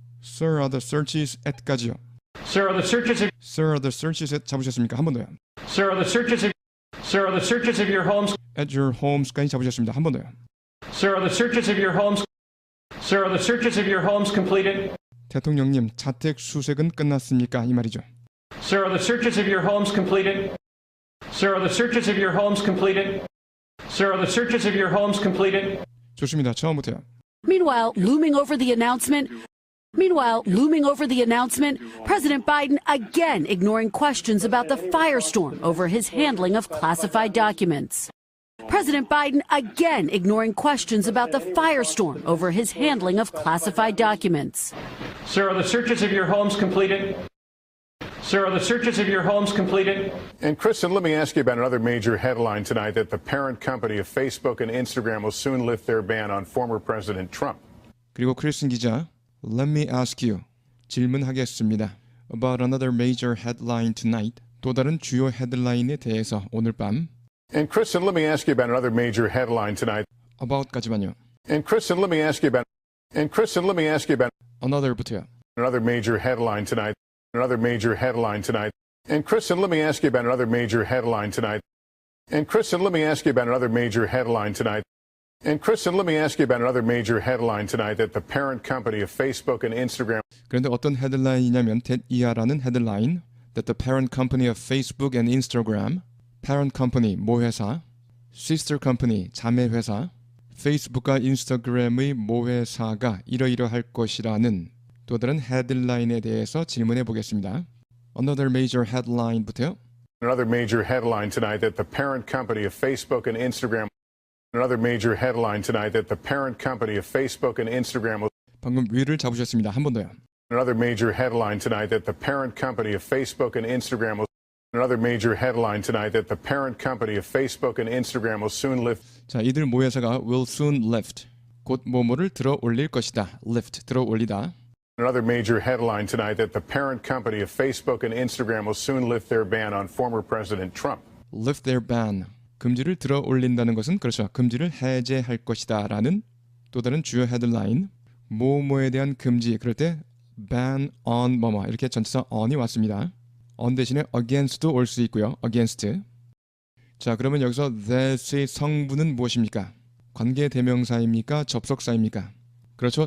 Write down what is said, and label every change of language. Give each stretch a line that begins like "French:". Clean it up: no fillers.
English: Sir, are the searches at까지요. Sir, are the searches of Sir, are the searches at
Korean: 잡으셨습니까? 한 번 더요.
English: Sir, are the searches of your homes At your homes까지
Korean: 잡으셨습니다. 한 번 더요.
English: Sir, are the searches of your homes Sir, are the searches of your homes completed?
Korean: 대통령님, 자택 수색은 끝났습니까? 이 말이죠.
English: Sir, are the searches of your homes completed? Sir, are the searches of your homes completed? Sir, are the searches of your homes completed?
Korean: 좋습니다. 처음부터요.
English: Meanwhile, looming over the announcement, President Biden again ignoring questions about the firestorm over his handling of classified documents. President Biden again ignoring questions about the firestorm over his handling of classified documents. Sir, are the searches of your homes completed? Sir, are the searches of your homes completed? And Kristen, let me ask you about another major headline tonight that the parent company of Facebook and Instagram will soon lift their ban on former President Trump.
Korean: 그리고 크리스틴 기자,
English: Let me ask you,
Korean: 질문하겠습니다.
English: About another major headline tonight.
Korean: 또 다른 주요 헤드라인에 대해서 오늘 밤.
English: And Kristen, let me ask you about another major headline tonight.
Korean: About까지만요.
English: And Kristen, let me ask you about
Korean: Another부터요.
English: another major headline tonight. Another major headline tonight. And Kristen, let me ask you about another major headline tonight. And Kristen, let me ask you about another major headline tonight. And Kristen, let me ask you about another major headline tonight that the parent company of Facebook and Instagram.
Korean: 그런데 어떤 헤드라인이냐면 that 이하라는 헤드라인
English: that the parent company of Facebook and Instagram,
Korean: parent company 모 회사, sister company 자매 회사, 페이스북과 인스타그램의 모 회사가 이러이러할 것이라는 또 다른 헤드라인에 대해서 질문해 보겠습니다.
English: Another major headline부터요. Another major headline tonight that the parent company of Facebook and Instagram. Another major headline tonight that the parent company of Facebook and Instagram will.
Korean: 방금 위를 잡으셨습니다. 한 번 더요.
English: Another major headline tonight that the parent company of Facebook and Instagram will. Another major headline tonight that the parent company of Facebook and Instagram will soon lift.
Korean: 자, 이들 모 회사가
English: will soon lift.
Korean: 곧 뭐뭐를 들어 올릴 것이다. lift, 들어 올리다.
English: Another major headline tonight that the parent company of Facebook and Instagram will soon lift their ban on former President Trump. lift their ban.
Korean: 금지를 들어 올린다는 것은 그렇죠. 금지를 해제할 것이다 라는 또 다른 주요 헤드라인. 뭐뭐에 대한 금지. 그럴 때 ban on 뭐뭐 이렇게 전치사 on이 왔습니다. on 대신에 against도 올 수 있고요.
English: against.
Korean: 자, 그러면 여기서 that의 성분은 무엇입니까? 관계 대명사입니까? 접속사입니까? 그렇죠.